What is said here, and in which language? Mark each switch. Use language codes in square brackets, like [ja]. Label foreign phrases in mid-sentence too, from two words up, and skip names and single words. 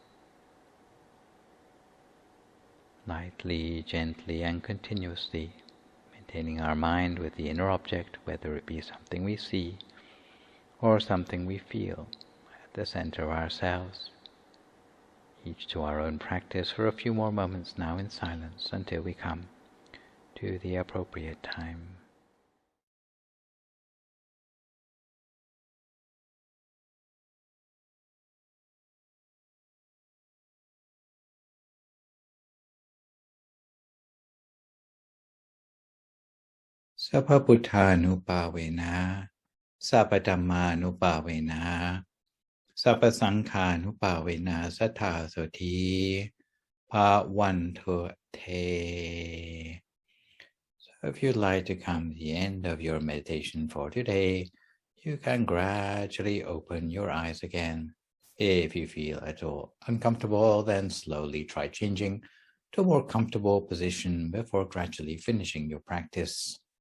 [en] Lightly, gently and continuously, maintaining our mind with the inner object, whether it be something we see or something we feel, at the center of ourselves. Each to our own practice for a few more moments now in silence until we come to the appropriate time. [pi] Sabba Buddhanupavena, Sabba Dhammanupavena, Sabba Sankhanupavena Sattha Soti Bhawantute. [en] So if you'd like to come to the end of your meditation for today, you can gradually open your eyes again. If you feel at all uncomfortable, then slowly try changing to a more comfortable position before gradually finishing your practice.